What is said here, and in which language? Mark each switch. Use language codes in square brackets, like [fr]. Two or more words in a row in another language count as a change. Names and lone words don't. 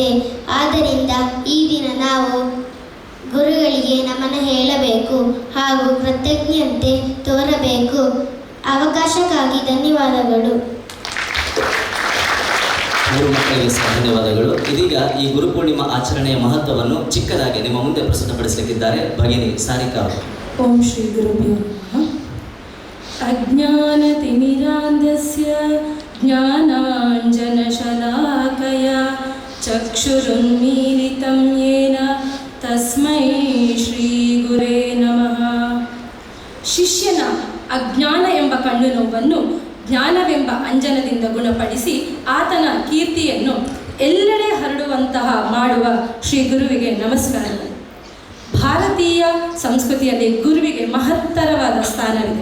[kn] ಆದ್ದರಿಂದ ಈ ದಿನ ನಾವು ಗುರುಗಳಿಗೆ ನಮನ ಹೇಳಬೇಕು ಹಾಗೂ ಕೃತಜ್ಞತೆ ತೋರಬೇಕು. ಅವಕಾಶಕ್ಕಾಗಿ ಧನ್ಯವಾದಗಳು. ಮೂರು ಮಕ್ಕಳಿಗೆ ಸಹ ಧನ್ಯವಾದಗಳು. ಇದೀಗ ಈ ಗುರುಪೂರ್ಣಿಮಾ ಆಚರಣೆಯ ಮಹತ್ವವನ್ನು ಚಿಕ್ಕದಾಗಿ ನಿಮ್ಮ ಮುಂದೆ ಪ್ರಸ್ತುತಪಡಿಸಲಿಕ್ಕಿದ್ದಾರೆ ಭಗಿನಿ ಸಾರಿಕಾ. [sa] ಓಂ ಶ್ರೀ ಗುರುಭ್ಯೋ ನಮಃ. ಅಜ್ಞಾನತಿಮಿರಾಂಧಸ್ಯ ಜ್ಞಾನಾಂಜನಶಲಾಕಯ ಚಕ್ಷುರುನ್ಮೀಲಿತಂ ಯೇನ ತಸ್ಮೈ ಶ್ರೀ ಗುರೇ ನಮಃ. [kn] ಶಿಷ್ಯನ ಅಜ್ಞಾನ ಎಂಬ ಕಣ್ಣು ನೋವನ್ನು ಜ್ಞಾನವೆಂಬ ಅಂಜನದಿಂದ ಗುಣಪಡಿಸಿ ಆತನ ಕೀರ್ತಿಯನ್ನು ಎಲ್ಲೆಡೆ ಹರಡುವಂತಹ ಮಾಡುವ ಶ್ರೀ ಗುರುವಿಗೆ ನಮಸ್ಕಾರಗಳು. ಭಾರತೀಯ ಸಂಸ್ಕೃತಿಯಲ್ಲಿ ಗುರುವಿಗೆ ಮಹತ್ತರವಾದ ಸ್ಥಾನವಿದೆ.